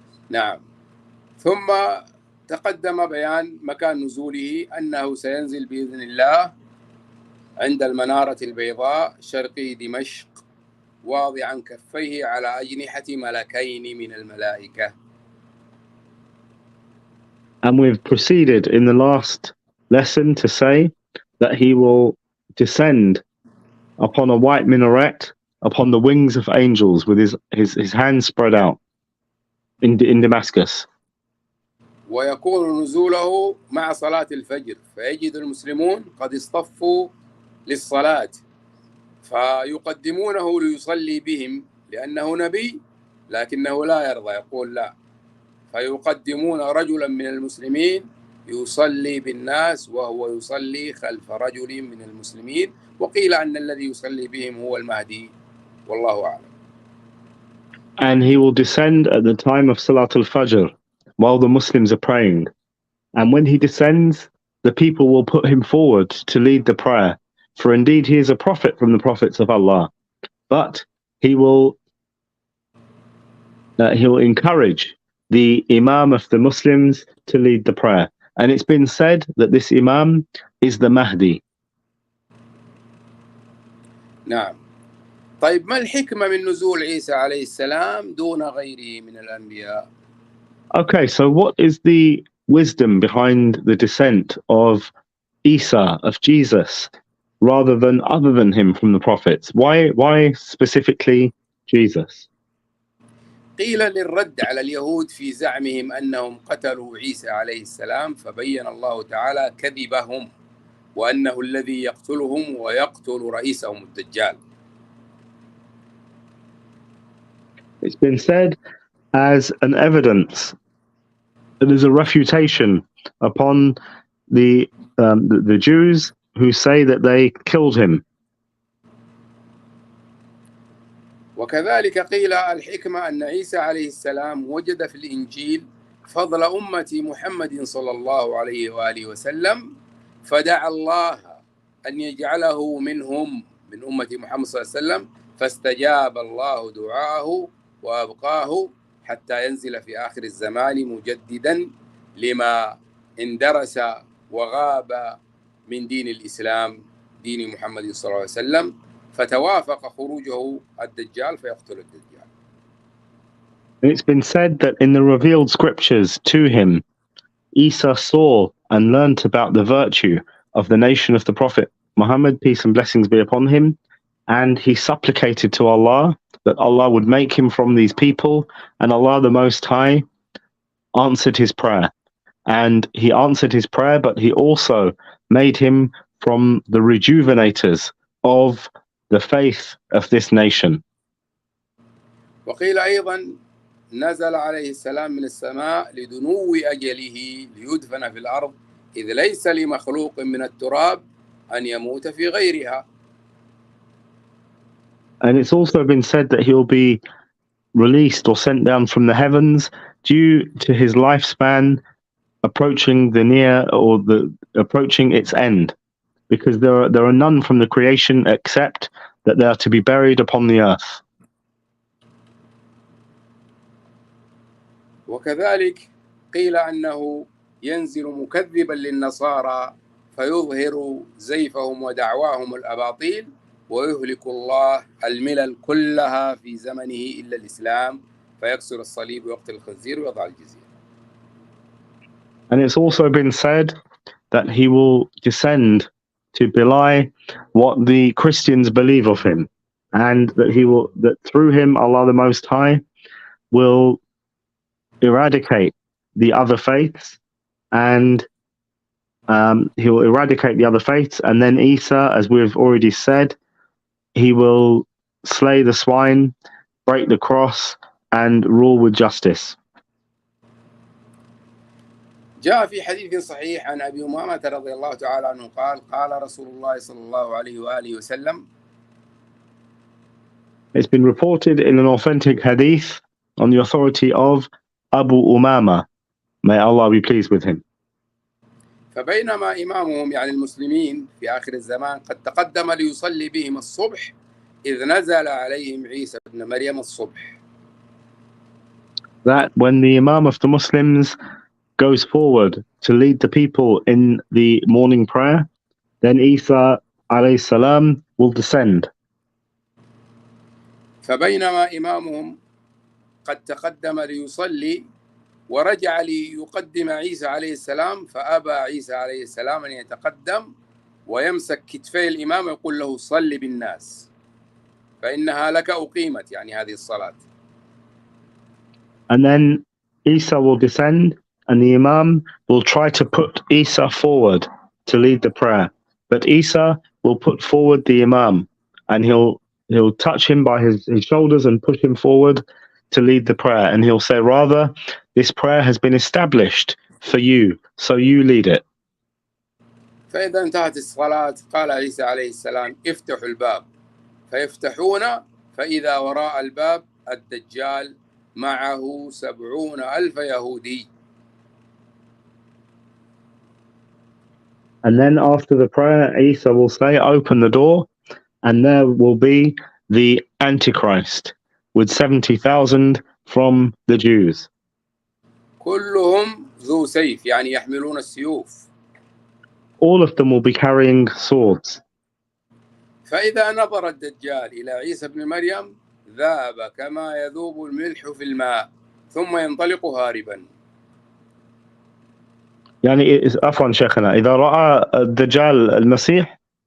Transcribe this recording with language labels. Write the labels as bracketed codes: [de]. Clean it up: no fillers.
[ar] نعم. ثم تقدم بيان مكان نزوله أنه سينزل بإذن الله عند المنارة البيضاء شرقي دمشق واضعا كفيه على أجنحة ملكين من الملائكة. [en] And we've proceeded in the last lesson to say that he will descend upon a white minaret upon the wings of angels with his hands spread out in Damascus. [ar] ويكون نزوله مع صلاة الفجر فيجد المسلمون قد اصطفوا للصلاة فيقدمونه ليصلي بهم لأنه نبي لكنه لا يرضى يقول لا، فيقدمون رجلا من المسلمين يصلي بالناس وهو يصلي خلف رجل من المسلمين، وقيل أن الذي يصلي بهم هو المهدي والله أعلم. [en] And he will descend at the time of Salat al-Fajr while the Muslims are praying. And when he descends, the people will put him forward to lead the prayer. For indeed he is a prophet from the prophets of Allah. But he will encourage the Imam of the Muslims to lead the prayer. And it's been said that this Imam is the Mahdi. [ar] نعم. طيب ما الحكمة من نزول عيسى عليه السلام دون غيره من الأنبياء؟ [en] Okay, so what is the wisdom behind the descent of Isa, of Jesus, rather than other than him from the prophets? Why specifically Jesus? [ar] قيل للرد على اليهود في زعمهم أنهم قتلوا عيسى عليه السلام، فبين الله تعالى كذبهم وأنه الذي يقتلهم ويقتل رئيسهم الدجال. [en] It's been said as an evidence, as a refutation upon the Jews who say that they killed him. [ar] وكذلك قيل الحكمة أن عيسى عليه السلام وجد في الإنجيل فضل أمة محمد صلى الله عليه وآله وسلم، فدعا الله أن يجعله منهم، من أمة محمد صلى الله عليه وسلم، فاستجاب الله دعاءه وأبقاه حتى ينزل في آخر الزمان مجددا لما اندرس وغاب من دين الإسلام، دين محمد صلى الله عليه وسلم، فتوافق خروجه الدجال فيقتل الدجال. [en] And it's been said that in the revealed scriptures to him, Isa saw and learnt about the virtue of the nation of the Prophet Muhammad, peace and blessings be upon him, and he supplicated to Allah that Allah would make him from these people, and Allah the Most High answered his prayer. And he answered his prayer, but he also made him from the rejuvenators of the faith of this nation. [ar] وقيل أيضا نزل عليه السلام من السماء لدنو أجله ليدفن في الأرض، إذ ليس لمخلوق من التراب أن يموت في غيرها. [en] And it's also been said that he'll be released or sent down from the heavens due to his lifespan approaching the near, or the approaching its end, because there are none from the creation except that they are to be buried upon the earth. [ar] وكذلك قيل أنه ينزل مكذبا للنصارى فيظهر زيفهم ودعواهم الأباطيل، ويهلك الله الملل كلها في زمنه إلا الإسلام، فيكسر الصليب ويقتل الخنزير ويضع الجزية. [en] And it's also been said that he will descend to belie what the Christians believe of him, and that through him Allah the Most High will eradicate the other faiths, and he will eradicate the other faiths, and then Isa, as we've already said, he will slay the swine, break the cross, and rule with justice. [ar] جاء في حديث صحيح عن أبي أمامة رضي الله تعالى عنه قال قال رسول الله صلى الله عليه وآله وسلم. [en] It's been reported in an authentic hadith on the authority of Abu Umama, may Allah be pleased with him. [ar] فبينما إمامهم يعني المسلمين في آخر الزمان قد تقدم ليصلي بهم الصبح إذ نزل عليهم عيسى ابن مريم الصبح. [en] That when the Imam of the Muslims goes forward to lead the people in the morning prayer, then Isa [ar] alayhi salam [en] will descend. [ar] فبينما إمامهم قد تقدم ليصلي ورجع ليقدم عيسى عليه السلام، فأبى عيسى عليه السلام أن يتقدم ويمسك كتفي الإمام ويقول له صل بالناس فإنها لك أقيمت، يعني هذه الصلاة. [en] And then Isa will descend, and the Imam will try to put Isa forward to lead the prayer. But Isa will put forward the Imam, and he'll touch him by his shoulders and push him forward to lead the prayer. And he'll say, rather, this prayer has been established for you, so you lead it. [ar] فإذا انتهت الصلاة قال عيسى عليه السلام افتحوا الباب، فيفتحون فإذا وراء الباب الدجال معه 70,000 يهودي. [en] And then after the prayer, Isa will say, open the door, and there will be the Antichrist with 70,000 from the Jews. [ar] كلهم ذو سيف، يعني يحملون السيوف. [en] All of them will be carrying swords. [ar] فإذا نظر الدجال إلى عيسى بن مريم ذاب كما يذوب الملح في الماء ثم ينطلق هاربا. يعني عفوا شيخنا إذا رأى الدجال المسيح.